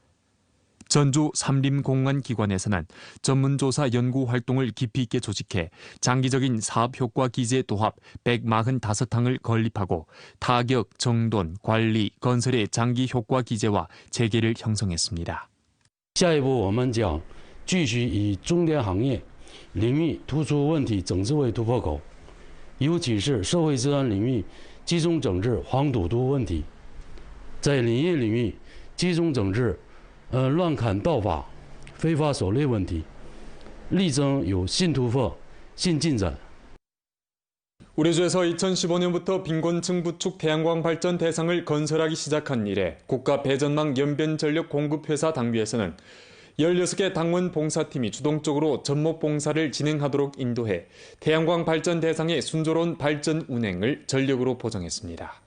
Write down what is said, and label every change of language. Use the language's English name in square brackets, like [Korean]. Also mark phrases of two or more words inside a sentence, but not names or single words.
[Korean] 전주 삼림공안기관에서는 전문조사 연구 활동을 깊이 있게 조직해 장기적인 사업효과 기재 도합 145항을 건립하고 타격, 정돈, 관리, 건설의 장기 효과 기재와 재계를 형성했습니다. [Chinese] 下一步我们将继续以重点行业领域突出问题整治为突破口，尤其是社会治安领域集中整治黄赌毒问题，在林业领域集中整治乱砍盗伐、非法狩猎问题，力争有新突破、新进展。 [Korean] 우리 주에서 2015년부터 빈곤층 부축 태양광 발전 대상을 건설하기 시작한 이래 국가 배전망 연변전력 공급회사 당비에서는 16개 당원 봉사팀이 주동적으로 접목 봉사를 진행하도록 인도해 태양광 발전 대상의 순조로운 발전 운행을 전력으로 보장했습니다.